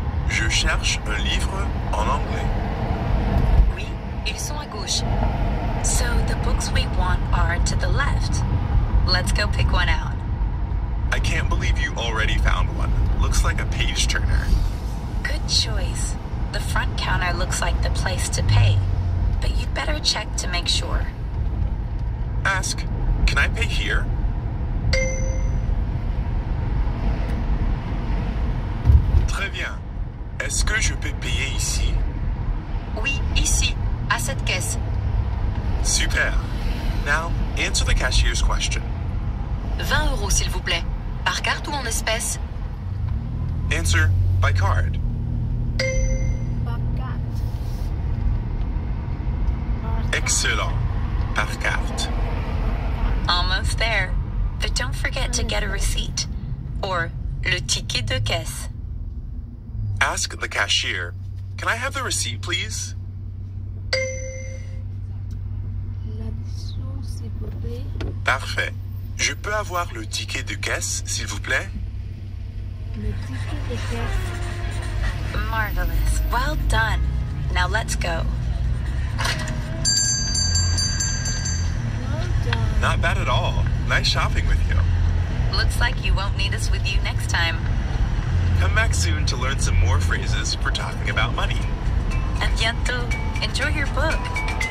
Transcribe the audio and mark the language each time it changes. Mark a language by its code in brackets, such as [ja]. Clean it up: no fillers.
[fr] Je cherche un livre en anglais. Oui, ils sont à gauche. [en] So the books we want are to the left. Let's go pick one out. I can't believe you already found one. Looks like a page turner. Good choice. The front counter looks like the place to pay, but you'd better check to make sure. Ask, can I pay here? [fr] Très bien. Est-ce que je peux payer ici? Oui, ici, à cette caisse. Super. [en] Now, answer the cashier's question. [fr] 20 € s'il vous plaît. Par carte ou en espèces? [en] Answer by card. [fr] Par carte. Excellent. Par carte. [en] Almost there. But don't forget to get a receipt. [fr] Or le ticket de caisse. [en] Ask the cashier, can I have the receipt, please? [fr] L'addition, s'il vous plaît. Parfait. Je peux avoir le ticket de caisse, s'il vous plaît? Le ticket de caisse. [en] Marvelous. Well done. Now let's go. Well done. Not bad at all. Nice shopping with you. Looks like you won't need us with you next time. Come back soon to learn some more phrases for talking about money. [fr] À bientôt. [en] Enjoy your book.